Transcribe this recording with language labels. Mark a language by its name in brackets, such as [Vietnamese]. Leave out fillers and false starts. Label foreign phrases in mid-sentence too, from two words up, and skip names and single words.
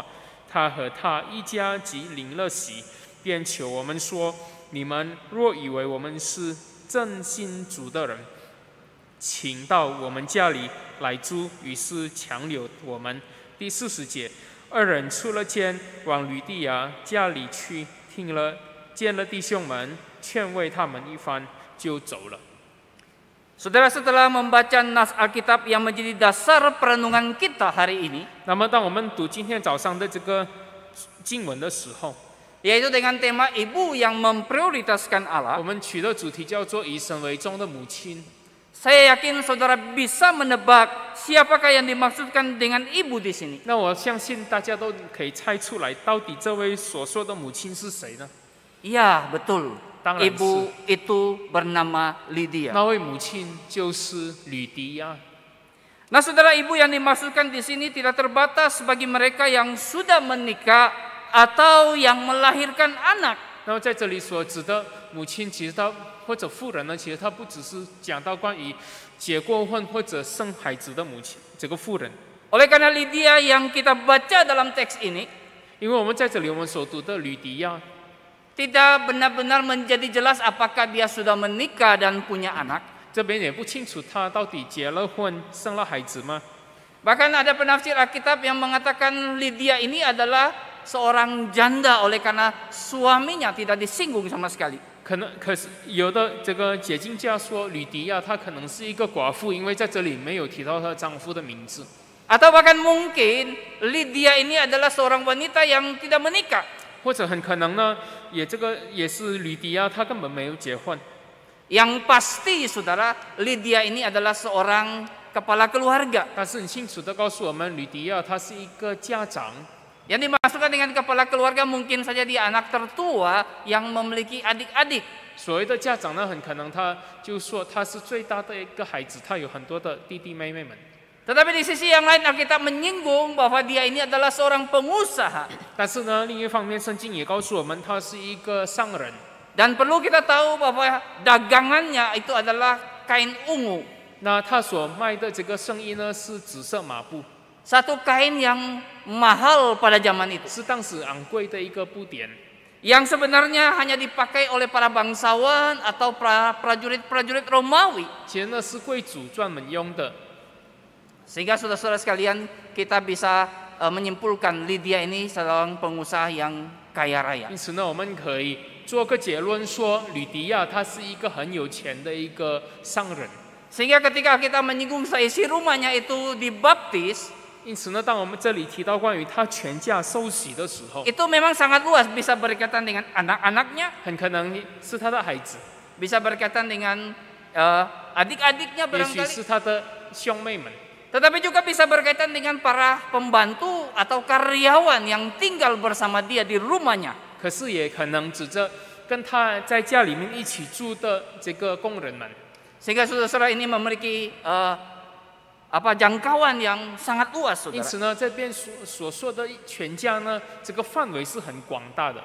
[Chinese] 他和他一家即领了洗，便求我们说：你们若以为我们是真信主的人，请到我们家里来住。于是强留我们。第40节，二人出了监，往吕底亚家里去，见了弟兄们，劝慰他们一番，就走了。 [Indonesian] Saudara, setelah membaca nas Alkitab yang menjadi dasar perenungan kita hari ini, [Chinese] 那么，当我们读今天早上的这个经文的时候， [Indonesian] yaitu dengan tema ibu yang memprioritaskan [Chinese] 我 [Indonesian] Allah, [Chinese] 们取的主题叫做以神为重的母亲。 [Indonesian] saya yakin saudara bisa menebak siapakah yang dimaksudkan dengan ibu di sini. [Chinese] 那我相信大家都可以猜出来，到底这位所说的母亲是谁呢？ [Indonesian] Iya, betul. [Chinese] 当然是。 [Indonesian] Ibu itu bernama Lydia. [Chinese] 那位母亲就是吕迪亚。 [Indonesian] Nah, saudara, ibu yang dimaksudkan di sini tidak terbatas bagi mereka yang sudah menikah atau yang melahirkan anak. [Chinese] 那么在这里所指的母亲，其实她或者妇人呢，其实她不只是讲到关于结过婚或者生孩子的母亲，这个妇人。 [Indonesian] Oleh karena Lydia yang kita baca dalam teks ini [Chinese] 因为我们在这里我们所读的吕迪亚， [Indonesian] tidak benar-benar menjadi jelas apakah dia sudah menikah dan punya anak. [Chinese] 这边也不清楚她到底结了婚生了孩子吗？ [Indonesian] Bahkan ada penafsir Alkitab yang mengatakan Lydia ini adalah seorang janda oleh karena suaminya tidak disinggung sama sekali. [Chinese] 可是有的这个解经家说，吕迪亚她可能是一个寡妇，因为在这里没有提到她丈夫的名字。 [Indonesian] Atau bahkan mungkin Lydia ini adalah seorang wanita yang tidak menikah. [Chinese] 或者很可能呢，也是吕迪亚她根本没有结婚。 [Indonesian] Yang pasti saudara, Lydia ini adalah seorang kepala keluarga. [Chinese] 但是很清楚的告诉我们，吕迪亚她是一个家长。 [Indonesian] Yang dimaksudkan dengan kepala keluarga mungkin saja dia anak tertua yang memiliki adik-adik. [Chinese] 所谓的家长呢，很可能他就说他是最大的一个孩子，他有很多的弟弟妹妹们。 [Indonesian] Tetapi di sisi yang lain Alkitab menyinggung bahwa dia ini adalah seorang pengusaha. [Chinese] 但是呢，另一方面，圣经也告诉我们，他是一个商人。 [Indonesian] Dan perlu kita tahu bahwa dagangannya itu adalah kain ungu. [Chinese] 那他所卖的这个生意呢，是紫色麻布， [Indonesian] Satu kain yang mahal pada zaman itu. [Chinese] 是当时昂贵的一个布点， [Indonesian] Yang sebenarnya hanya dipakai oleh para bangsawan atau prajurit-prajurit Romawi. [Chinese] 其实呢是贵族专门用的。 [Indonesian] Sehingga saudara-saudara sekalian kita bisa menyimpulkan Lydia ini seorang pengusaha yang kaya raya. [Chinese] 因此呢，我们可以做个结论说，吕迪亚他是一个很有钱的一个商人。 [Indonesian] Sehingga ketika kita menyinggung seisi rumahnya itu dibaptis, [Chinese] 因此呢，当我们这里提到关于他全家受洗的时候， [Indonesian] itu memang sangat luas, bisa berkaitan dengan anak-anaknya, [Chinese] 很可能是他的孩子， [Indonesian] bisa berkaitan dengan adik-adiknya [Chinese] 也许 [Indonesian] barangkali, [Chinese] 是他的兄妹们。 [Indonesian] tetapi juga bisa berkaitan dengan para pembantu atau karyawan yang tinggal bersama dia di rumahnya. [Chinese] 可是也可能指着跟他在家里面一起住的这个工人们。 [Indonesian] Sehingga saudara-saudara ini memiliki jangkauan yang sangat luas, [Chinese] 因 [Indonesian] saudara. [Chinese] 此呢，这边所说的全家呢，这个范围是很广大的。